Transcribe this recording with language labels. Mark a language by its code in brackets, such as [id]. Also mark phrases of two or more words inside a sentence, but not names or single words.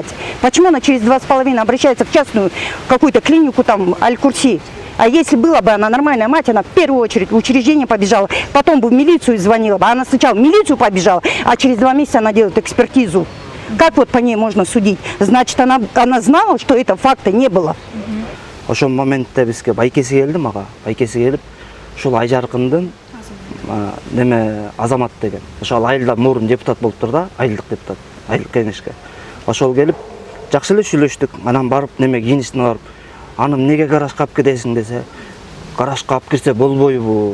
[ru] Почему она через 2,5 обращается в частную какую-то клинику, там, Аль-Курси? А если была бы она нормальная мать, она в первую очередь в учреждение побежала, потом бы в милицию звонила бы. Она сначала в милицию побежала, а через 2 месяца она делает экспертизу. Как вот по ней можно судить? Значит, она знала, что этого факта не было. [ky] Ошол моментте бизге байкеси келди мага. Байкеси келип, ушул Айжаркындын неме Азамат деген. Ошол айылдан мурун депутат болуптур да, айылдык депутат, айылдык кеңешке. Ошол келип, жакшы эле сүйлөштүк. Анан барып неме кийинисине барып, аны эмнеге гаражга алып кетесиң десе, гаражга алып кирсе болбойбу.